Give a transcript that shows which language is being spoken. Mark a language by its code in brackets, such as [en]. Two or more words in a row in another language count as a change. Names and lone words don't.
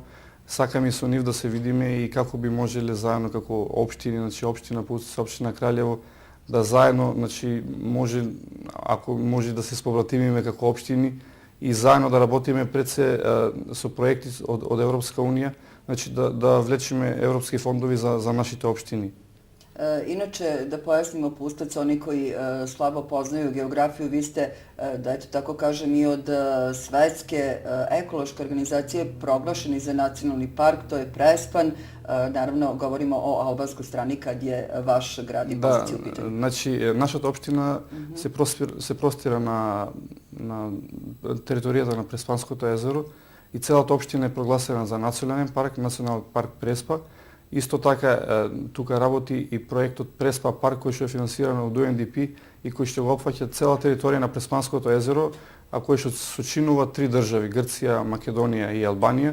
[mk] Сакаме и со нив да се видиме и како би можеле заедно како општини, значи општина Пустец, општина Краљево, да заедно, значи ако може да се спобратимиме како општини и заедно да работиме пред се со проекти од Европска унија, значи да влечеме европски фондови за нашите општини. [sr] Inače, da pojasnimo Pustac, oni koji slabo poznaju geografiju, vi ste, da eto tako kažem, i od Svetske ekološke organizacije proglašeni za nacionalni park, to je Prespan. Naravno, govorimo o albanskoj strani kad je vaš grad i Pustac u pitanju. [mk] Значи, нашата општина се простира на територијата на Преспанското езеро и целата општина е прогласена за национален парк, Национален парк Преспа. Исто така, тука работи и проектот Преспа парк, кој што е финансиран од UNDP и кој што го опфаќа цела територија на Преспанското езеро, а кој што сочинува 3 држави, Грција, Македонија и Албанија.